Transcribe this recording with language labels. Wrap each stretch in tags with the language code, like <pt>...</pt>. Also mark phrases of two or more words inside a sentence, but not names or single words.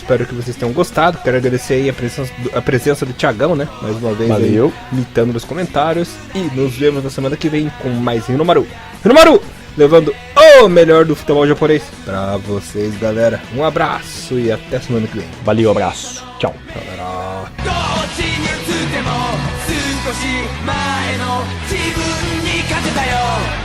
<pt>Espero que vocês tenham gostado. Quero agradecer aí a presença do Thiagão, né? Mais uma vez. Valeu. Aí, imitando nos comentários. E nos vemos na semana que vem com mais Hinomaru. Hinomaru! Levando o melhor do futebol japonês pra vocês, galera. Um abraço e até semana que vem. Valeu, abraço. Tchau. Galera.</pt> <ja>どっちに移っても少し前の自分に勝てたよ</ja>